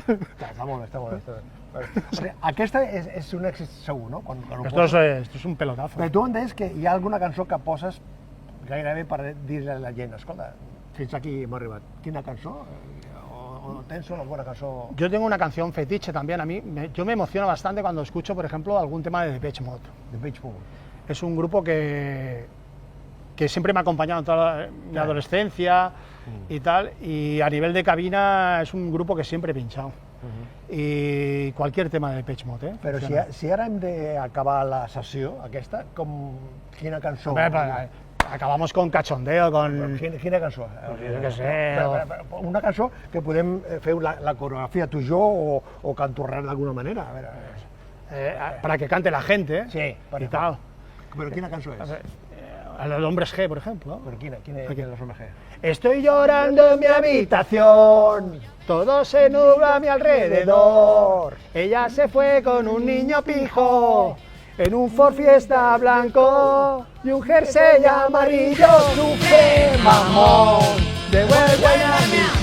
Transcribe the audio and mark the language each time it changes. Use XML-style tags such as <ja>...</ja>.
<ca>Està molt bé, està molt bé. Perquè aquesta és un èxit segur, no? Quan ho</ca> <es>Esto</es> <ca>poses.</ca> <es>es un pelotazo.</es> <ca>Però tu em deies que hi ha alguna cançó que poses gairebé per dir-li a la gent, escolta, fins aquí hem arribat. Quina cançó? O tens una</ca> <es>buena</es> <ca>cançó?</ca> <es>Yo tengo una canción fetiche también. Yo me emociono bastante cuando escucho, por ejemplo, algún tema de Depeche Mode.</es> <en>The Beach Boys.</en> <es>Es un grupo que siempre me ha acompañado en toda mi adolescencia y tal, y a nivel de cabina es un grupo que siempre he pinchado. Y cualquier tema de Depeche Mode, ¿eh?</es> <ca>Però si ara hem d'acabar la sessió aquesta, quina cançó?</ca> <es>Hombre, acabamos con cachondeo, con...</es> <ca>Quina cançó? Jo què sé, Una cançó que podem fer la coreografia tu i jo o canturrar d'alguna manera. A veure.</ca> <es>Para que cante la gente, ¿eh? Sí, y tal.</es> <ca>Però quina cançó és?</ca> <es>A los hombres G, por ejemplo.</es> <ca>Però quina és la G?</ca> <es>Estoy llorando en mi habitación, todo se nubla a mi alrededor. Ella se fue con un niño pijo, en un Ford Fiesta blanco y un jersey amarillo. Sufre, mamón, devuelve a mi</es>